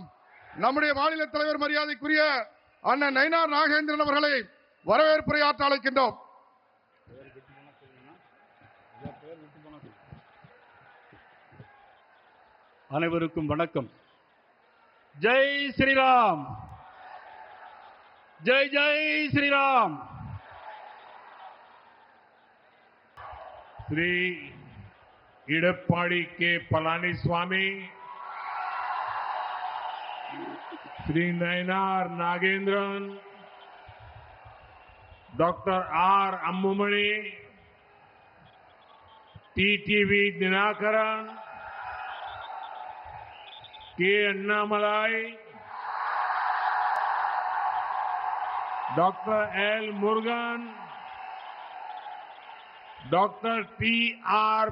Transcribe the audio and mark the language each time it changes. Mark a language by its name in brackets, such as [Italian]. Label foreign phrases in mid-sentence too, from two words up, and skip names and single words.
[Tamil] நம்முடைய மாநில தலைவர் மரியாதைக்குரிய அண்ணன் நயினார் நாகேந்திரன் அவர்களை வரவேற்புரையாற்ற அழைக்கின்றோம். அனைவருக்கும் வணக்கம். [Hindi] जय श्रीराम, जय जय श्रीराम. श्री इडप्पाड़ी के पलानीस्वामी, श्री नयनार नागेंद्रन, डॉक्टर आर अम्मुमणि, टीटीवी दिनाकरन, के अन्नामलाई, डॉक्टर एल मुरुगन, डॉक्टर टी.आर.